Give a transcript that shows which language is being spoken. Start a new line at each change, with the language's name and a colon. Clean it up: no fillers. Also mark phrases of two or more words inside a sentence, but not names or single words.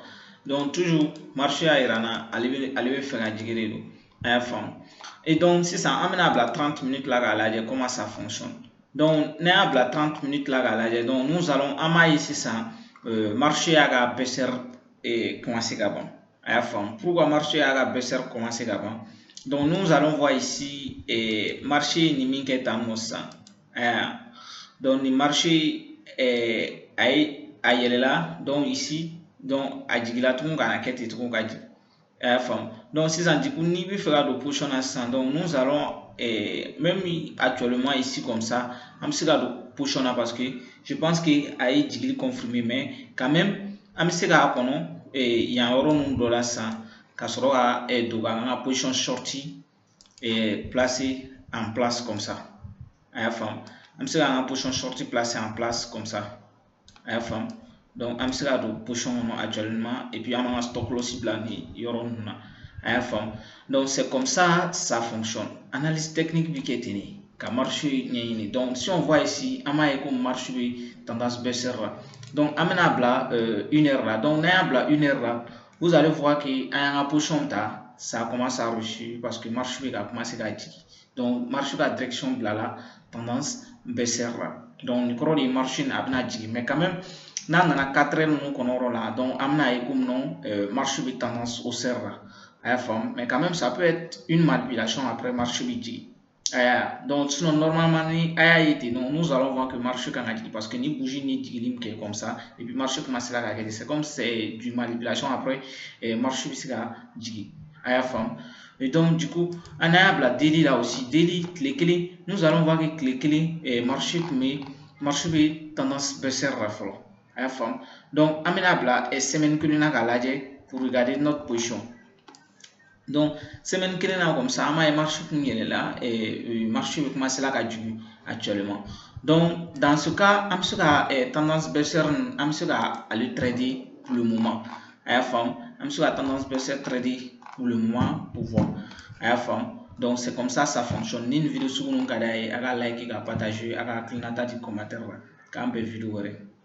French: Donc toujours marché
Bambara: a yira na ale bɛ fɛ ka jigin de don, a y'a faamu.
French: Et donc
Bambara: sisan an bɛna bila 30 minutes la k'a lajɛ
French: comment ça fonctionne.
Bambara: Donc n'a y'a bila 30 minutes la k'a lajɛ donc
French: nous allons
Bambara: an b'a ye sisan marché y'a ka
French: baissière commencé
Bambara: ka ban, a y'a faamu.
French: Pourquoi marché
Bambara: y'a ka
French: baissière commencé
Bambara: ka ban?
French: Donc nous allons voir ici marché
Bambara: ni min kɛ tan nɔ sisan.
French: Donc le marché
Bambara: a yɛlɛla
French: donc ici donc
Bambara: a jigila tugun kana kɛ ten tugun ka jigin, a y'a faamu. Donc sisan
French: du coup
Bambara: n'i bɛ fɛ ka don position na sisan
French: donc nous allons même actuellement ici comme ça
Bambara: an bɛ se ka don position na
French: parce que je pense que
Bambara: a ye jigili confirmer
French: mais quand même
Bambara: an bɛ se k'a kɔnɔ yan yɔrɔ ninnu dɔ la sisan ka sɔrɔ ka don k'an ka
French: position sortie placer en place comme ça,
Bambara: a y'a faamu. An bɛ se k'an ka
French: position sortie placer en place comme ça,
Bambara: a y'a faamu. Donc an bɛ se ka don position kɔnɔ actuellement
French: et puis
Bambara: an b'an ka
English: stock loss
Bambara: bila nin yɔrɔ ninnu na, a y'a faamu.
French: Donc c'est comme ça ça fonctionne. Analyse technique
Bambara: bi kɛ ten de ka marché ɲɛɲini.
French: Donc si on voit ici
Bambara: an b'a ye ko marché bɛ tendance baissière la. Donc an bɛna bila 1 heure la. Donc n'an y'a bila 1 heure la,
French: vous allez voir que
Bambara: an y'an ka position ta,
French: ça commence à reçu parce que
Bambara: marché bɛ ka commencer ka jigin. Donc marché ka direction bila la
French: tendance baissière
Bambara: la. Donc nin kɔrɔ de ye marché a bɛna jigin
French: mais quand même
Bambara: n'a nana 4 heures ninnu kɔnɔ yɔrɔ la donc an bɛna ye ko non marché bɛ
French: tendance haussière
Bambara: la, a y'a faamu.
French: Mais quand même ça peut être une manipulation après marché
Bambara: bɛ jigin.
French: Donc sinon normalement
Bambara: ni a y'a ye ten donc nous allons voir que marché kan ka jigin parce que ni bougie ni jigili min kɛ
French: comme ça et puis marché commence la
Bambara: ka kɛ ten,
French: c'est comme c'est du manipulation après marché
Bambara: bɛ se ka jigin, a y'a faamu.
French: Et donc du coup
Bambara: an y'a bila daily la aussi, daily tile kelen
French: nous allons voir que
Bambara: tile kelen marché bɛ
French: tendance baissière
Bambara: la fɔlɔ, a y'a faamu. Donc an bɛna bila semaine kelen na k'a lajɛ
French: pour regarder notre position.
Bambara: Donc semaine kelen na comme ça an b'a ye marché kun yɛlɛla marché bɛ commencer la ka jigin actuellement.
French: Donc dans ce cas
Bambara: an bɛ se ka
French: tendance baissière
Bambara: an bɛ se ka ale
French: trader pour le moment,
Bambara: a y'a faamu. An bɛ se ka
French: tendance baissière trader pour le moment pour voir,
Bambara: a y'a faamu.
French: Donc c'est comme ça ça fonctionne.
Bambara: Ni nin
French: vidéo sugu
Bambara: ninnu ka d'a ye a ka like ka partager a ka hakilinata di commentaire la k'an bɛn vidéo wɛrɛ.